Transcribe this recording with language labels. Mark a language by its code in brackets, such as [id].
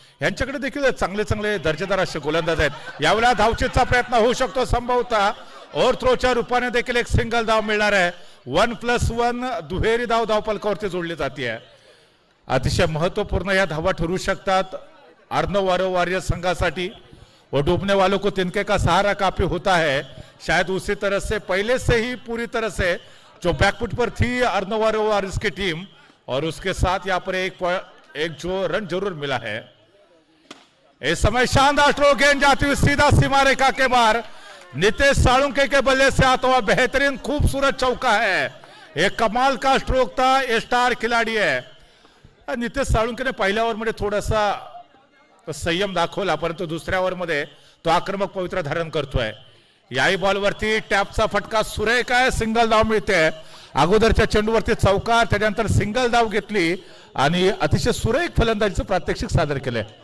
[mr] यांच्याकडे देखील चांगले चांगले दर्जेदार असे गोलंदाज आहेत. यावेळेला धावचीचा प्रयत्न होऊ शकतो संभवतः. ओव्हर थ्रोच्या रूपाने देखील एक सिंगल धाव मिळणार आहे. 1+1 दुहेरी धाव धावफलकावरती जोडली जाते. अतिशय महत्वपूर्ण या धावा ठरू शकतात अर्णव वॉरियर्स संघासाठी. [hi] और डूबने वालों को तिनके का सहारा काफी होता है. शायद उसी तरह से पहले से ही पूरी तरह से जो बैकफुट पर थी अर्णव वॉरियर्स की टीम, और उसके साथ यहाँ पर एक जो रन जरूर मिला है. इस समय शानदार स्ट्रोक गेंद जाती हुई सीधा सीमा रेखा के बाहर. नितेश साळुंके के बल्ले से आता हुआ बेहतरीन खूबसूरत चौका है. एक कमाल का स्ट्रोक था. ये स्टार खिलाड़ी है. [mr] नितेश साळुंकेने पहिल्या ओव्हरमध्ये थोडासा संयम दाखवला, परंतु दुसऱ्या ओव्हरमध्ये तो आक्रमक पवित्रा धारण करतोय. याही बॉलवरती टॅपचा फटका सुरेख आहे. सिंगल धाव मिळते. अगोदरच्या चेंडूवरती चौकार, त्याच्यानंतर सिंगल धाव घेतली आणि अतिशय सुरेख फलंदाजीचं प्रात्यक्षिक सादर केलंय.